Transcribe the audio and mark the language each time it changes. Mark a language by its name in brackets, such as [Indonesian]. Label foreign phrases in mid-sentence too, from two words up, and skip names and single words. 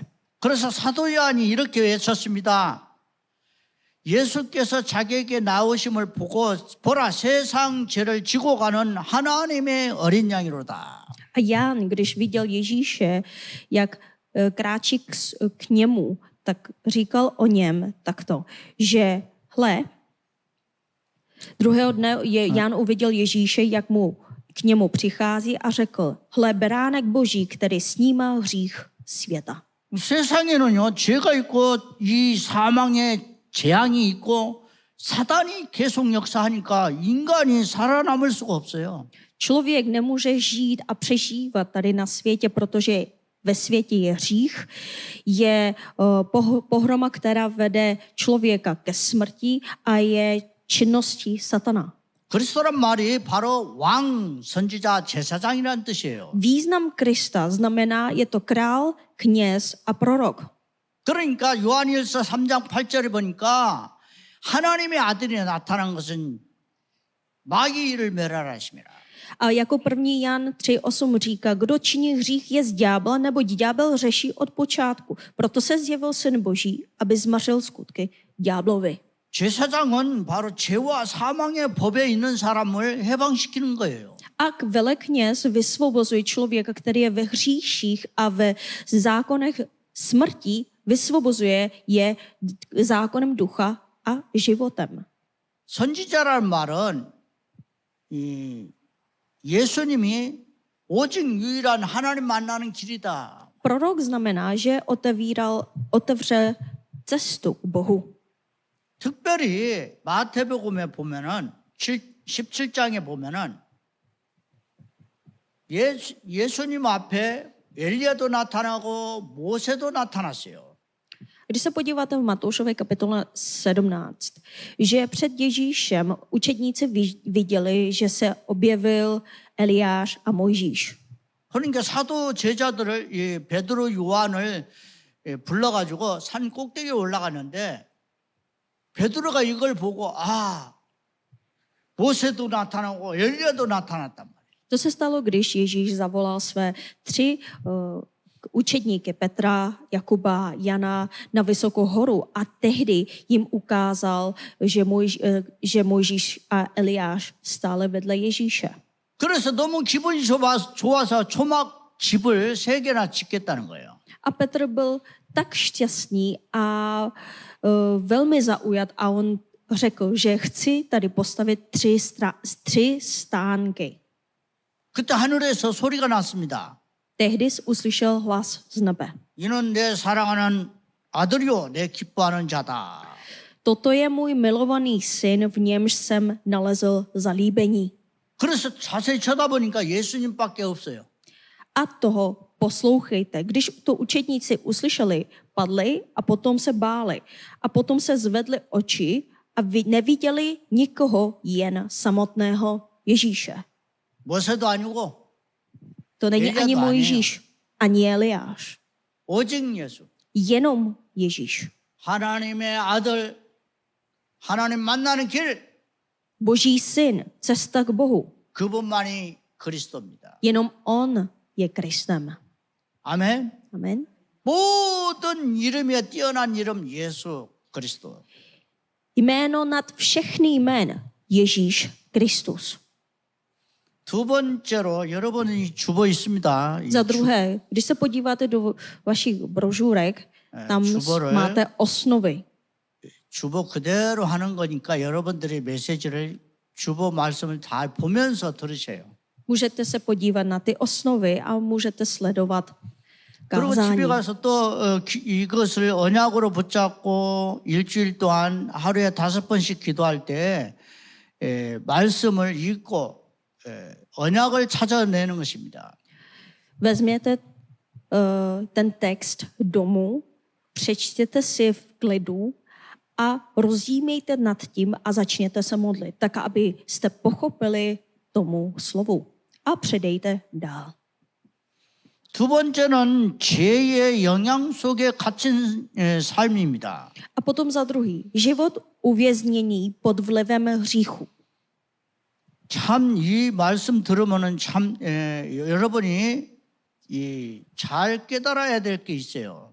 [Korean] 그래서 사도 요한이 이렇게 외쳤습니다. 예수께서 자기에게 나오심을 보고 보라 세상 죄를 지고 가는 하나님의 어린 양이로다. [Czech] A Jan, když viděl Ježíše, jak kráčí k němu, tak říkal o něm takto, že hle, druhého dne Jan uviděl Ježíše, jak mu k němu přichází a řekl, hle, beránek Boží, který snímá hřích světa. [Korean] 세상에는요 죄가 있고 이 사망의 재앙이 있고 사단이 계속 역사하니까 인간이 살아남을 수가 없어요. [Czech] Člověk nemůže žít a přežívat tady na světě, protože ve světě je hřích, je pohroma, která vede člověka ke smrti a je činností satana. [Korean] 그리스도란 말이 바로 왕, 선지자, 제사장이라는 뜻이에요. [Czech] Význam Krista znamená, je to král, kněz a prorok. [Korean] 그러니까 요한일서 3장 8절에 보니까 하나님의 아들이 나타난 것은 마귀를 멸하라 하십니다. [Czech] A jako první Jan 3.8 říká, kdo činí hřích je z ďábla, neboť ďábel řeší od počátku. Proto se zjevil Syn Boží, aby zmařil skutky ďáblovi. [Korean] 제사장은 바로 죄와 사망의 법에 있는 사람을 해방시키는 거예요. [Czech] A velekněz vysvobozuje člověka, který je ve hříších a ve zákonech smrti, vysvobozuje je zákonem ducha a životem. [Korean] 선지자라는 말은 예수님이 오직 유일한 하나님 만나는 길이다. [Czech] Prorok znamená, že otevře cestu k Bohu. [Korean] 특별히 마태복음에 보면은 17장에 보면은 예수님 앞에 엘리야도 나타나고 모세도 나타났어요. [Czech] Když se podíváte v Matoušově kapitole 17, že před Ježíšem učedníci viděli, že se objevil Eliáš a Mojžíš. [Korean] 그러니까 사도 제자들을 베드로 요한을 불러가지고 산 꼭대기에 올라가는데 베드로가 이걸 보고 모세도 나타나고 엘리야도 나타났단 말이에요. [Czech] To se stalo, když Ježíš zavolal své 3 učedníky Petra, Jakuba, Jana na vysokou horu a tehdy jim ukázal, že Mojžíš a Eliáš stále vedle Ježíše. [Korean] 그래서 너무 기분이 좋아서 초막 집을 3개나 짓겠다는 거예요. [Czech] A Petr byl tak šťastný a velmi zaujat a on řekl, že chci tady postavit 3 stánky. [Korean] 그때 하늘에서 소리가 났습니다. [Czech] Tehdy uslyšel hlas z nebe. [Korean] 이는 내 사랑하는 아들이요 내 기뻐하는 자다. [Czech] Toto je můj milovaný syn, v němž jsem nalezl zalíbení. [Korean] 그래서 자세히 쳐다보니까 예수님밖에 없어요. [Czech] A toho poslouchejte. Když to učedníci uslyšeli, padli a potom se báli. A potom se zvedli oči a neviděli nikoho, jen samotného Ježíše. [Korean] 모세도 아니고 [Czech] To není Eliáš ani to Mojžíš, ani Eliáš. [Korean] 오직 예수. [Czech] Jenom Ježíš. [Korean] 하나님의 아들, 하나님 만나는 길, [Czech] Boží syn, cesta k Bohu. [Korean] 그분만이 그리스도입니다. [Czech] Jenom on je Kristem. [Korean] 아멘. [Czech] Amen. [Korean] 모든 이름에 뛰어난 이름 예수 그리스도. [Czech] Jméno nad všechny jmén Ježíš Kristus. [Korean] 두 번째로 여러분이 주보 있습니다. 이 [Czech] Za druhé, když se podíváte do vašich brožurek, tam [Korean] 주보를 [Czech] máte osnovy. [Korean] 주보 그대로 하는 거니까 여러분들이 메시지를 주보 말씀을 잘 보면서 들으세요. [Czech] Můžete se podívat na ty osnovy a můžete sledovat [Korean] 그리고 [Czech] kázání. [Korean] 집에 가서 또 이것을 언약으로 붙잡고 일주일 동안 하루에 5번씩 기도할 때 말씀을 읽고 언약을 찾아내는 것입니다. [Czech] Vezměte ten text domů, přečtěte si v klidu a rozjímejte nad tím a začněte se modlit, tak abyste pochopili tomu slovu a předejte dál. [Korean] 두 번째는 죄의 영향 속에 갇힌 삶입니다. [Czech] A potom za druhý, život uvěznění pod vlivem hříchu. [Korean] 참 이 말씀 들으면은 참 여러분이 잘 깨달아야 될 게 있어요.